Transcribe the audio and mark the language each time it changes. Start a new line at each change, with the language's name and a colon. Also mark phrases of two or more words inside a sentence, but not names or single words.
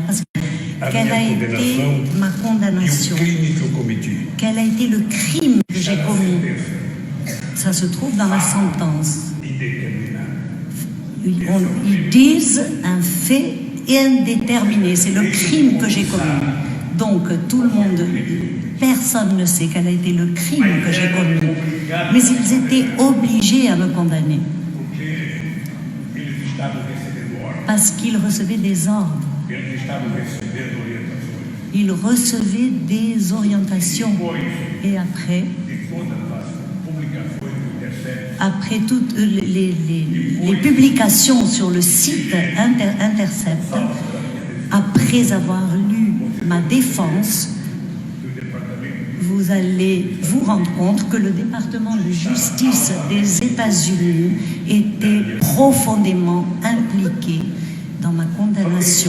French: Parce que
Portuguese: A
French: quelle a
Portuguese: minha
French: été
Portuguese: condenação
French: ma
Portuguese: e o
French: condamnation?
Portuguese: crime que eu cometi.
French: Quel a été le crime que j'ai commis? Ça se trouve dans la sentence.
Portuguese: Indeterminado.
French: Ils disent un fait indéterminé. C'est le crime que j'ai commis. Donc tout le monde, personne ne sait quel a été le crime que j'ai commis. Mais ils étaient obligés à me condamner
Portuguese: Porque eles estavam recebendo ordens,
French: parce qu'ils recevaient des ordres.
Portuguese: eles estavam recebendo orientações.
French: Ils recevaient des orientations. Et après,
Portuguese: De todas as publicações do Intercept,
French: après toutes les publications sur le site Intercept, après avoir lu ma défense, vous allez vous rendre compte que le département de justice des États-Unis était profondément impliqué dans ma condamnation.